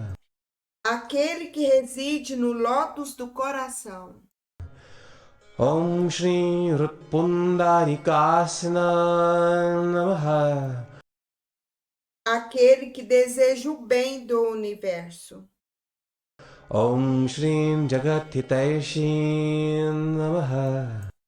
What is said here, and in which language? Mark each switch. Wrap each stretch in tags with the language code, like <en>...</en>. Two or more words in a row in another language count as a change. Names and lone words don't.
<pt>A aquele que reside no lótus do coração.</pt> <sa>ॐ श्री हृत्पुण्डरीकासन नमः.</sa> <pt>Aquele que deseja o bem do universo.</pt> <sa>ॐ श्री जगद्धितैषी नमः.</sa>